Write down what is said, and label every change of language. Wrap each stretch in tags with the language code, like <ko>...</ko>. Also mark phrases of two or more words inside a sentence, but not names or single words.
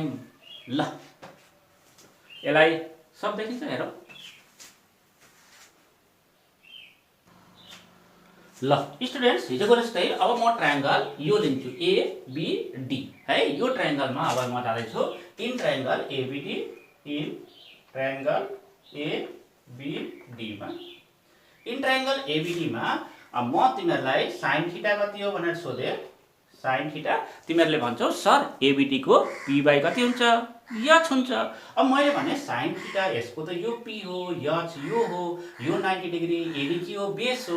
<ne>ल यसलाई सब देखिन्छ हेरौँ। ल स्टुडेन्ट्स हिजोको जस्तै अब म ट्रायंगल यो लिन्छु ABD है। यो ट्रायंगलमा अब म जाँदैछु</ne> <en>in triangle</en> <ne>ABD,</ne> <en>in triangle</en> <ne>ABD मा।</ne> <en>in triangle</en> <ne>ABD मा म तिमीहरुलाई</ne> <en>sin theta</en> <ne>कति हो भनेर सोधे।</ne> <en>sin theta</en> <ne>तिमीहरुले भन्छौ सर ABD को p/, कति हुन्छ h हुन्छ। अब मैले भने</ne> <en>sin theta</en> <ne>यसको त यो p हो, h यो हो, यो 90 डिग्री, AD के हो बेस हो।</ne>